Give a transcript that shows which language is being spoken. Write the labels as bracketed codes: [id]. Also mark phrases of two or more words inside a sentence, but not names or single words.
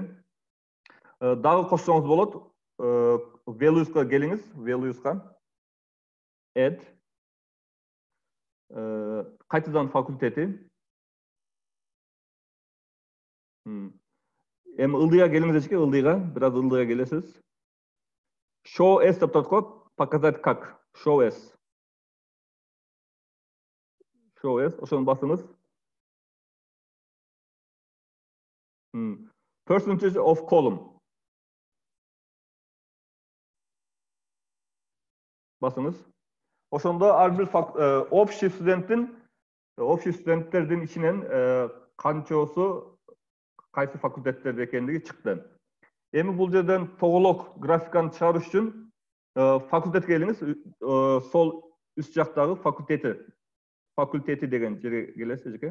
[ky] Дагы кошсоңуз болот. Values'ка келиңиz, values'ка. Add. Кайтадан факультети. Эми ылдыйга келиңиз эчке, ылдыйга, бираз ылдыйга келесиз. [en] Show as [ky] деп турат го, [ru] показать как. [en] Show as. Show as, [ky] ошону басыңыз. [en] Percentage of column. [ky] Басыңыз. Ошондо ар бир общий студенттердин ичинен канчосу кайсы факультеттерде экендиги чыкты. Эми бул жерден тоголок графиканы чыгарыш үчүн факультетке келиңиз, сол үст жактагы факультети деген жерге келесиз экен.